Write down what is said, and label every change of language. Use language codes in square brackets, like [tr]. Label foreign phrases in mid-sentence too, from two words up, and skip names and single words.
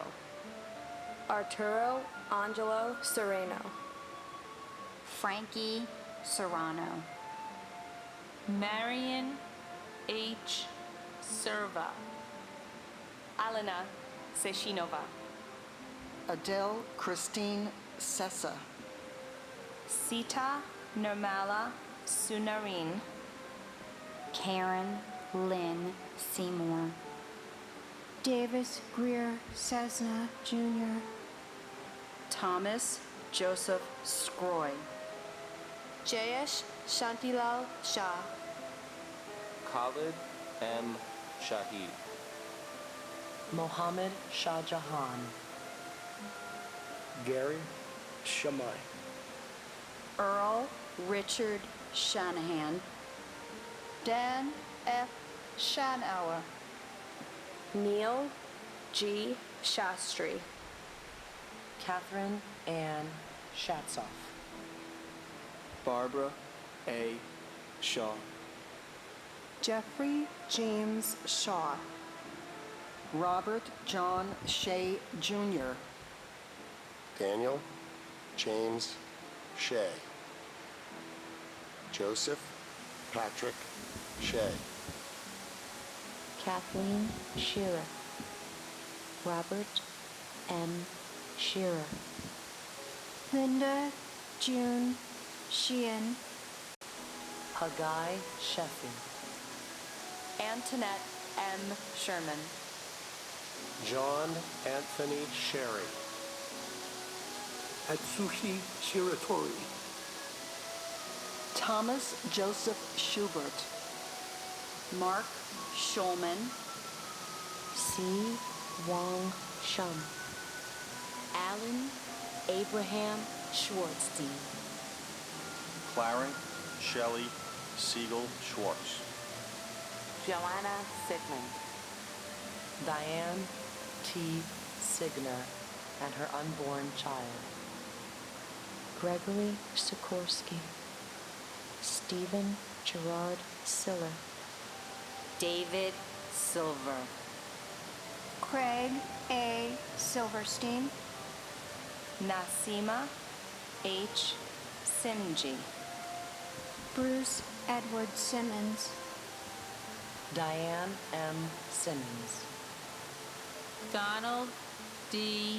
[en] Arturo Angelo Sereno, Frankie Serrano, Marion H. Serva, Alena Seshinova, Adele Christine Sessa, Sita Nirmala Sunarin, Karen Lynn Seymour, Davis Greer Cessna Jr., Thomas Joseph Scroy. Jayesh Shantilal Shah. Khalid M. Shahid. Mohammed Shah Jahan. Gary Shamai. Earl Richard Shanahan. Dan F. Schanauer. Neil G. Shastri. Catherine Ann Shatzoff. Barbara A. Shaw. Jeffrey James Shaw. Robert John Shea Jr. Daniel James Shea. Joseph Patrick Shea. Kathleen Shearer. Robert M. Shearer. Linda June Sheehan. Hagai Sheffi. Antoinette M. Sherman. John Anthony Sherry. Atsushi Shiratori. Thomas Joseph Schubert. Mark Schulman. C. Wong Shum. Alan Abraham Schwartzstein. Clarence Shelley Siegel Schwartz. Joanna Sigmund. Diane T. Signer and her unborn child. Gregory Sikorsky. Stephen Gerard Siller. David Silver. Craig A. Silverstein. Nasima H. Simji. Bruce Edward Simmons. Diane M. Simmons. Donald D.